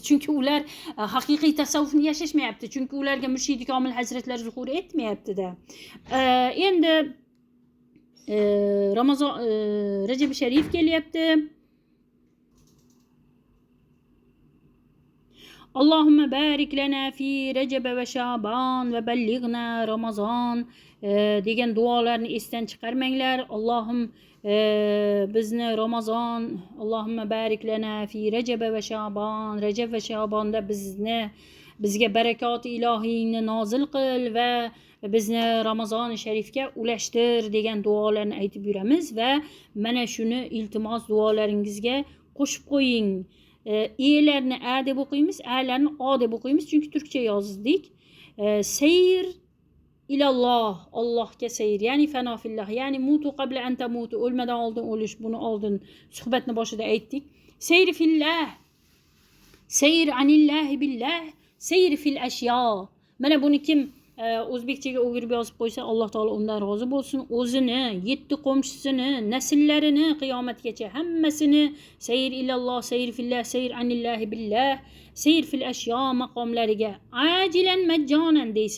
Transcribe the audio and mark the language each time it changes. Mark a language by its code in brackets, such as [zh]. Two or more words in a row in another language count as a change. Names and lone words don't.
[uz] Chunki ular haqiqiy tasavvufni yashashmayapti. Chunki ularga Murshidi Komil hazratlari zuhur etmayapti-da. Endi Ramazon Rajab Sharif kelyapti. [ar] اللهم بارك لنا في رجب وشعبان وبلغنا رمضان [uz] degan duolarni esdan chiqarmanglar. Allohim bizni Ramazon, [ar] اللهم بارك لنا في رجب وشعبان, [uz] Rajab va Sha'bonda bizga barakot ilohiyni nozil qil va bizni Ramazon sharifga ulashtir degan duolarni aytib yuramiz va mana shuni iltimos duolaringizga qo'shib qo'ying. E'larni a deb o'qiymiz, a'larni o deb o'qiymiz, chunki turkcha yozdik. [ar] سير إلى الله, [uz] Allohga sayr, ya'ni fanofillah, ya'ni [ar] موتوا قبل أن تموتوا, [uz] o'lmadan oldin o'lish. Buni oldin suhbatni boshida aytdik. [ar] سير في الله، سير عن الله بالله، سير في الأشياء. [uz] Mana buni kim o'zbekchaga o'girib yozib qo'ysa, Alloh taolo undan rozi bo'lsin. O'zini, 7 qo'mshisini, naslarini qiyomatgacha hammasini [ar] سير إلى الله، سير في الله، سير عن الله بالله، سير في الأشياء [uz] maqomlariga ajilan majjonan deysiz.